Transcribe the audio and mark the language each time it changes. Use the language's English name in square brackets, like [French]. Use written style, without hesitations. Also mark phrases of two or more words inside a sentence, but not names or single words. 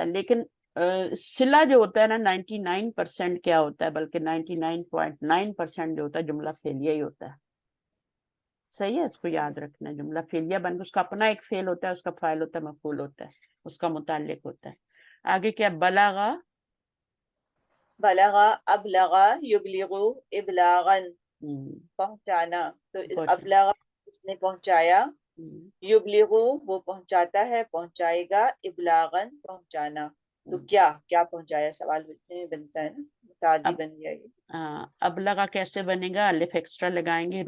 [Urdu] لیکن صلہ جو ہوتا ہے نا 99% کیا ہوتا ہے، بلکہ 99.9% جو ہوتا ہے جملہ فعلیہ ہی ہوتا ہے. صحیح ہے، اس کو یاد رکھنا ہے. جملہ فعلیہ بن کے اس کا اپنا ایک فعل ہوتا ہے، اس کا فاعل ہوتا ہے، مفعول ہوتا ہے، اس کا متعلق ہوتا ہے. آگے کیا؟ بلغا. [Arabic] بلغا، ابلغا، یبلغو، ابلاغن، [Urdu] پہنچانا. تو ابلغا اس نے پہنچایا، یبلغو وہ پہنچاتا ہے، پہنچائے گا، ابلاغن پہنچانا. تو کیا پہنچایا، سوال بنتا ہے نا، متعدی بن جائے گا. ابلغا کیسے بنے گا؟ الف ایکسٹرا لگائیں گے.